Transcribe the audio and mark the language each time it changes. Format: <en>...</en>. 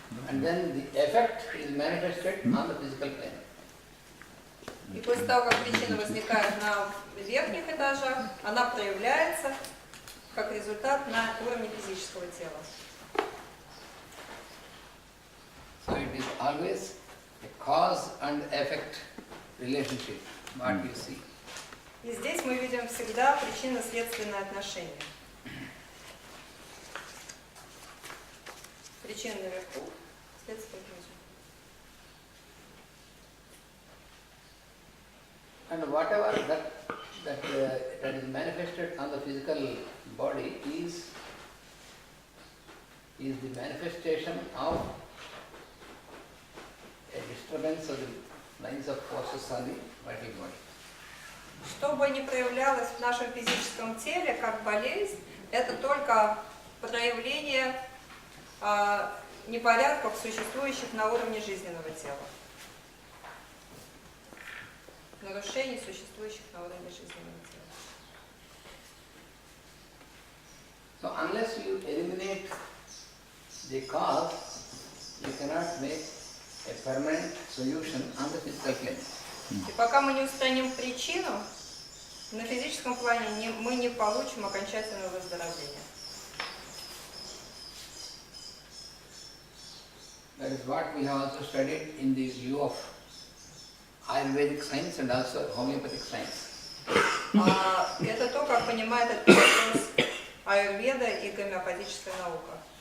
<en>And then the effect is manifested on the physical plane.</en> <ru>И после того, как причина возникает на верхних этажах, она проявляется как результат на уровне физического тела.</ru> <en>So it is always a cause and effect relationship, what you see.</en> <ru>И здесь мы видим всегда причинно-следственное отношение. Причина наверху, следствие внизу.</ru> <en>And whatever that is manifested on the physical body is the manifestation of a disturbance of the lines of forces on the vital body.</en> <ru>Что бы ни проявлялось в нашем физическом теле как болезнь, это только проявление непорядков, существующих на уровне жизненного тела. Нарушений, существующих на уровне жизненного тела.</ru> <en>So unless you eliminate the cause, you cannot make a permanent solution on the physical plane.</en> <ru>И пока мы не устраним причину, на физическом плане мы не получим окончательного выздоровления.</ru> <en>That is what we have also studied in the view of Ayurvedic science and also homeopathic science.</en> <ru>Это то, как понимает этот вопрос аюрведа и гомеопатическая наука.</ru>